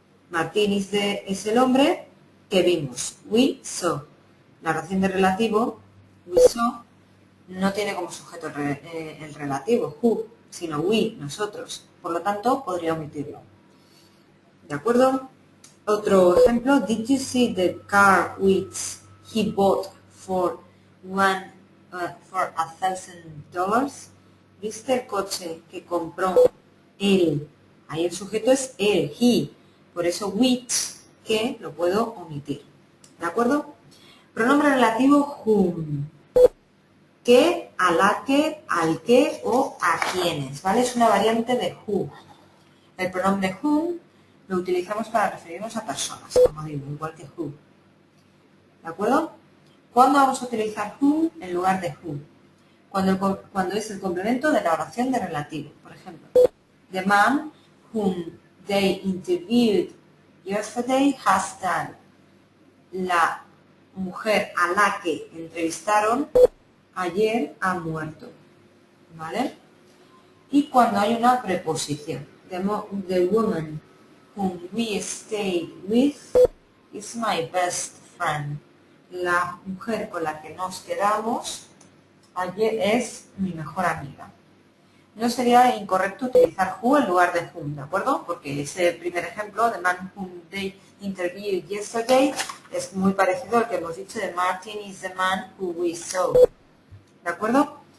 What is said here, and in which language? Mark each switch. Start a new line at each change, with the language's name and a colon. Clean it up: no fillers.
Spanish: Martín es el hombre que vimos.
English: We saw.
Spanish: La oración de relativo,
English: we saw,
Spanish: no tiene como sujeto el relativo, who, sino we, nosotros. Por lo tanto, podría omitirlo. ¿De acuerdo? Otro ejemplo,
English: did you see the car which he bought for $1,000?
Spanish: ¿Viste el coche que compró él? Ahí el sujeto es él, he. Por eso which, que lo puedo omitir. ¿De acuerdo? Pronombre relativo whom. Que, a la que, al que o a quienes, ¿vale? Es una variante de who. El pronombre whom lo utilizamos para referirnos a personas, como digo, igual que who. ¿De acuerdo? ¿Cuándo vamos a utilizar whom en lugar de who? Cuando es el complemento de la oración de relativo. Por ejemplo,
English: the man whom they interviewed yesterday has died.
Spanish: La mujer a la que entrevistaron ayer ha muerto. ¿Vale? Y cuando hay una preposición.
English: The woman whom we stayed with is my best friend.
Spanish: La mujer con la que nos quedamos ayer es mi mejor amiga. No sería incorrecto utilizar who en lugar de whom, ¿de acuerdo? Porque ese primer ejemplo,
English: the man whom they interviewed yesterday,
Spanish: es muy parecido al que hemos dicho de
English: Martin is the man who we saw.
Spanish: ¿De acuerdo?